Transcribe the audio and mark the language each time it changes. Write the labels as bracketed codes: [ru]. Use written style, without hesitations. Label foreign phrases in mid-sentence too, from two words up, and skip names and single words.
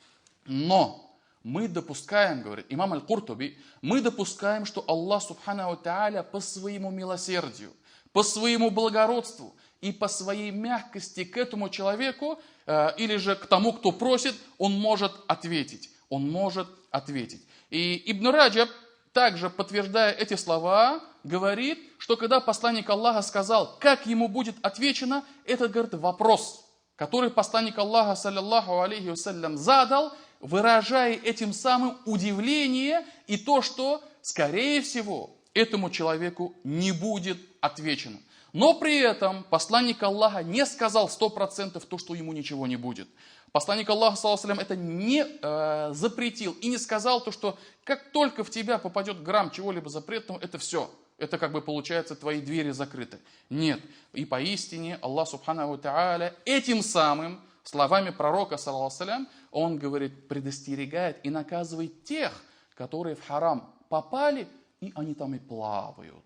[ru] Но мы допускаем, говорит имам Аль-Куртуби, мы допускаем, что [ar] الله سبحانه تعالى [ru] по своему милосердию, по своему благородству и по своей мягкости к этому человеку, или же к тому, кто просит, он может ответить. Он может ответить. И Ибн Раджаб, также подтверждая эти слова, говорит, что когда посланник Аллаха сказал, как ему будет отвечено, это, говорит, вопрос, который посланник Аллаха, [ar] صلى الله عليه وسلم, [ru] задал, выражая этим самым удивление и то, что, скорее всего, этому человеку не будет отвечено. Но при этом посланник Аллаха не сказал 100% то, что ему ничего не будет. Посланник Аллаха, [ar] صلى الله عليه وسلم, [ru] это не запретил и не сказал то, что как только в тебя попадет грамм чего-либо запретного, это все. Это как бы получается, твои двери закрыты. Нет. И поистине [ar] الله سبحانه تعالى [ru] этим самым словами пророка, [ar] صلى الله عليه وسلم, [ru] он говорит, предостерегает и наказывает тех, которые в харам попали, и они там и плавают.